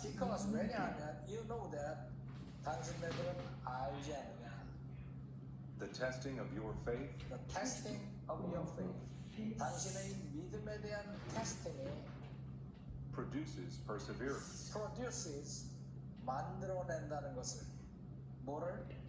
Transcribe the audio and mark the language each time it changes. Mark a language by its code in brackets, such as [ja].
[en] Because [ko] 왜냐하면 [en] you know that [ko] 당신네들은 알지 않느냐. [en] the testing of your faith The testing of your faith. [ko] 당신의 믿음에 대한 테스팅이 [en] produces perseverance. [ko] produces 만들어낸다는 것을 뭐를?